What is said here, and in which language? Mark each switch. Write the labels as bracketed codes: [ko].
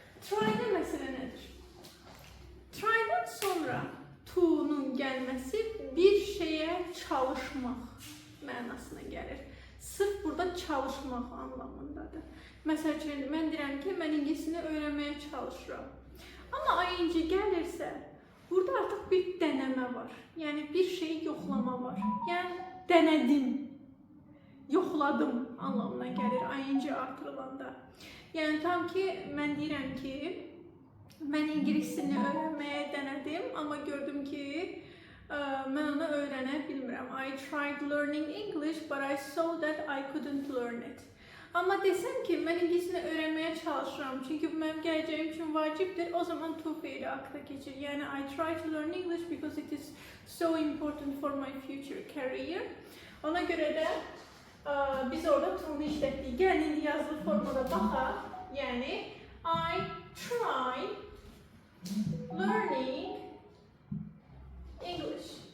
[az] Try'da məsələ nədir? Try'dan sonra to'nun gəlməsi bir şeyə çalışmaq mənasına gəlir. Sırf burada çalışmaq anlamındadır. Məsəl üçün, mən deyirəm ki, mən ingilisini öyrənməyə çalışıram. Amma ing gəlirsə, burada artıq bir dənəmə var. Yəni bir şeyi yoxlama var. Yəni dənədim, yoxladım anlamına gəlir ing artırılanda. Yəni tam ki, mən deyirəm ki, mən ingilisini öyrənməyə dənədim, amma gördüm ki, mən onu öyrənə bilmirəm. [en] I tried learning English, but I saw that I couldn't learn it. [az] Amma desəm ki, mən ingilisini öyrənməyə çalışıram, çünki bu mənim gələcəyim üçün vacibdir, o zaman to feili akta keçir. [en] Yəni, I try to learn English because it is so important for my future career. [az] Ona görə də biz orada to'nu işlətdik. Gəlin indi yazılı formada baxaq. [en] Yəni, I try learning English.